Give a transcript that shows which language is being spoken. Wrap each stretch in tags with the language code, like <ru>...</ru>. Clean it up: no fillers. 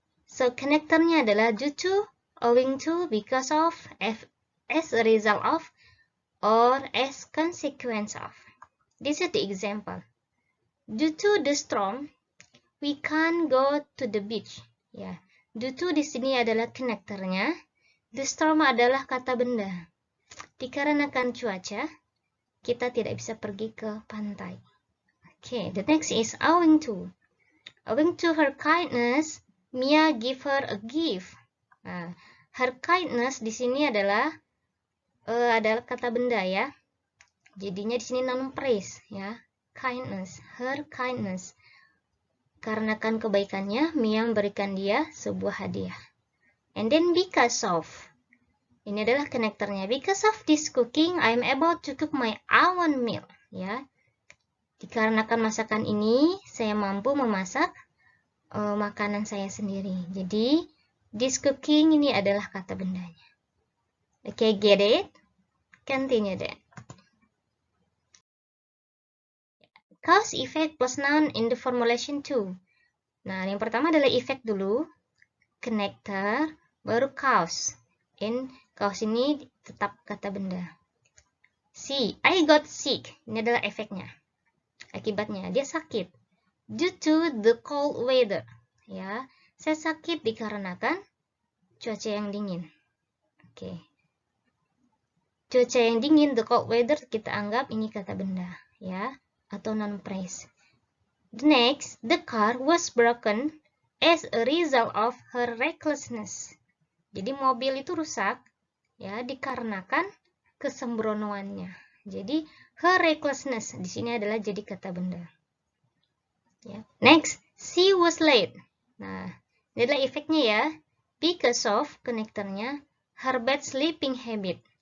<id>So, connectornya adalah due to, owing to, because of, as a result of, or as consequence of.</id> <en>This is the example. Due to the storm, we can't go to the beach.</en> <id>Ya, due to di sini adalah connectornya. The storm adalah kata benda. Dikarenakan cuaca, kita tidak bisa pergi ke pantai.</id> <en>Okay, the next is owing to. Owing to her kindness, Mia give her a gift.</en> <id>Nah, her kindness di sini adalah kata benda ya. Jadinya di sini noun phrase ya. Kindness, her kindness. Karenakan kebaikannya, Mia memberikan dia sebuah hadiah.</id> <en>And then because of.</en> <id>Ini adalah konektornya.</id> <en>Because of this cooking, I am able to cook my own meal.</en> <id>Ya. Dikarenakan masakan ini, saya mampu memasak makanan saya sendiri. Jadi, this cooking ini adalah kata bendanya.</id> <en>Okay, get it? Continue then. cause, effect, plus noun in the formulation 2.</en> <id>Nah, yang pertama adalah effect dulu, connector, baru cause. And cause ini tetap kata benda. C,</id> <en>I got sick.</en> <id>Ini adalah efeknya. Akibatnya, dia sakit.</id> <en>Due to the cold weather.</en> <id>Ya, saya sakit dikarenakan cuaca yang dingin. Oke. Cuaca yang dingin,</id> <en>the cold weather,</en> <id>kita anggap ini kata benda, ya, atau noun phrase.</id> <en>The next, the car was broken as a result of her recklessness.</en> <id>Jadi mobil itu rusak, ya, dikarenakan kesembronoannya. Jadi her recklessness di sini adalah jadi kata benda. Ya.</id> <en>Next, she was late.</en> <id>Nah, ini adalah efeknya ya.</id> <en>Because of konektornya her bad sleeping habit.</en>